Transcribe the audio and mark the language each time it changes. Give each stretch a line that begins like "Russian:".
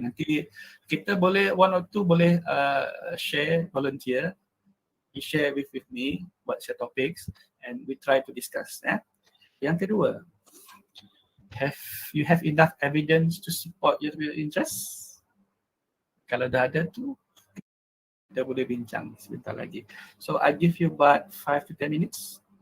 Malay: Nanti kita boleh
English: one or two
Malay: boleh share, volunteer.
English: You share with me what's your topics and we try to discuss.
Malay: Yang kedua,
English: you have enough evidence to support your interest?
Malay: Kalau dah ada tu, kita boleh bincang sebentar lagi.
English: So I give you about 5 to 10 minutes.